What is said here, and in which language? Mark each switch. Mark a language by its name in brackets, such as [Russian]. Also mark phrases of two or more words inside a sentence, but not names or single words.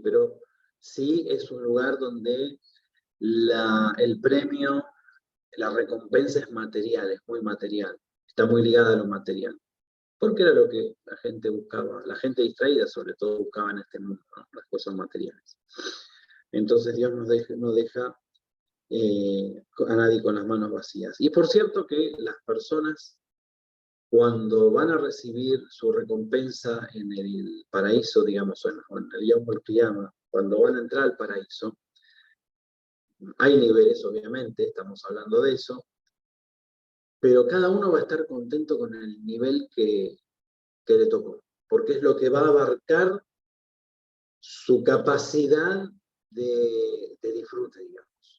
[Spanish] Pero sí es un lugar donde el premio, la recompensa es material, es muy material, está muy ligada a lo material, porque era lo que la gente buscaba, la gente distraída sobre todo buscaba en este mundo, ¿no? Las cosas materiales. Entonces Dios no deja a nadie con las manos vacías. Y por cierto que las personas, cuando van a recibir su recompensa en el paraíso, digamos, o en el [Arabic] يوم القيامة, [Spanish] cuando van a entrar al paraíso, hay niveles, obviamente, estamos hablando de eso, pero cada uno va a estar contento con el nivel que le tocó, porque es lo que va a abarcar su capacidad de disfrute, digamos.